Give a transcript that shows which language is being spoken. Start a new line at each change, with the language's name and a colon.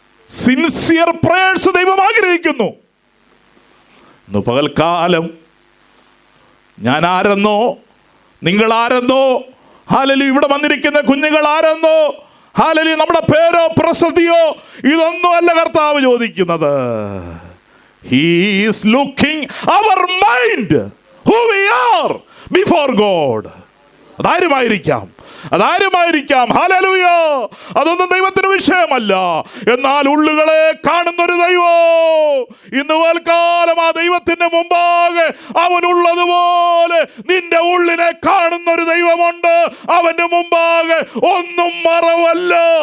English: sincere prayers
Malayalam: ദൈവം ആഗ്രഹിക്കുന്നു. ഇന്ന് പകൽക്കാലം ഞാൻ ആരെന്നോ, നിങ്ങൾ ആരെന്നോ, ഹല്ലേലൂയ ഇവിടെ വന്നിരിക്കുന്ന കുഞ്ഞുങ്ങൾ ആരെന്നോ, ഹല്ലേലൂയ നമ്മുടെ പേരോ പ്രസിദ്ധിയോ ഇതൊന്നും അല്ല കർത്താവ് ചോദിക്കുന്നത്.
English: He is looking our mind, who we are before God.
Malayalam: അതാരുമായിരിക്കാം. അതാരുമായിരിക്കാം. Hallelujah. അതൊന്നും ദൈവത്തിന് വിഷയമല്ല. എന്നാൽ ഉള്ളുകളെ കാണുന്നൊരു ദൈവം ഇന്ന് പൽക്കാലം ആ ദൈവത്തിന്റെ മുമ്പാകെ അവനുള്ളതുപോലെ നിന്റെ ഉള്ളിനെ കാണുന്നൊരു ദൈവമുണ്ട്. അവന്റെ മുമ്പാകെ ഒന്നും മറവല്ല.